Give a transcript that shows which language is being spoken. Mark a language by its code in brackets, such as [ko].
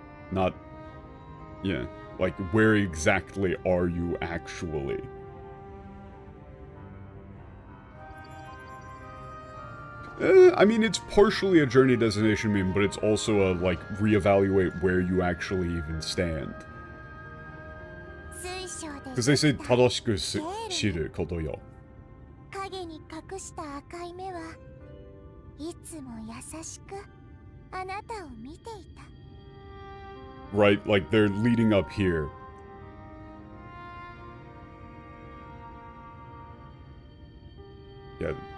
[en] Not, yeah, like, where exactly are you actually? I mean, it's partially a journey destination meme, but it's also a, like, reevaluate where you actually even stand. Because they say [ja] 正しく知ることよ。影に隠した赤い目はいつも優しくあなたを見ていた。 [en] Right, like they're leading up here. Yeah.